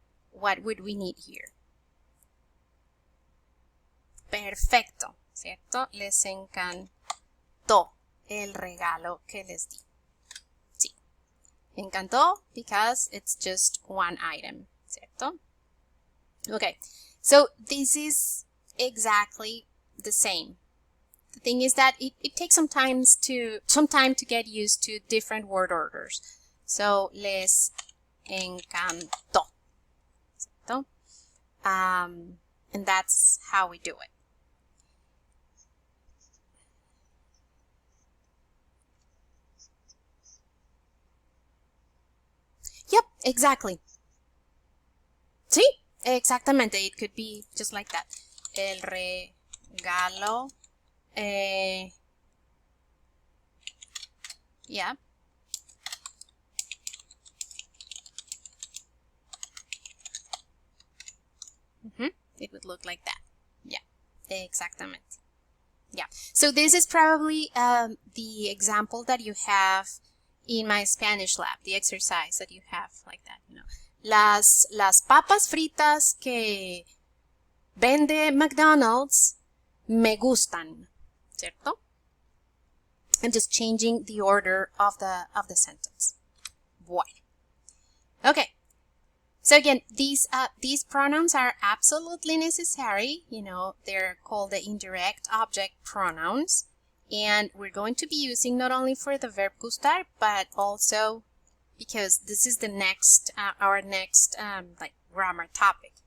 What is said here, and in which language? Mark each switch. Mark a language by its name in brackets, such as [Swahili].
[English] What would we need here? [Spanish] Perfecto, ¿cierto? Les encantó el regalo que les di. Sí. [English] Encantó because it's just one item, ¿cierto? Okay, so this is exactly the same. The thing is that it takes some time to get used to different word orders. [Spanish] So, les encantó, ¿cierto? [English] And that's how we do it. Yep, exactly. Exactamente, it could be just like that. [Spanish] El regalo, yeah. [English] It would look like that. Yeah, exactamente. Yeah, so this is probably the example that you have in my Spanish lab, the exercise that you have like that, you know. [Spanish] Las papas fritas que vende McDonald's me gustan, ¿cierto? [English] I'm just changing the order of the sentence. Bueno. Okay. So again, these pronouns are absolutely necessary. You know, they're called the indirect object pronouns. And we're going to be using not only for the verb gustar, but also because this is the next, our next, like grammar topic.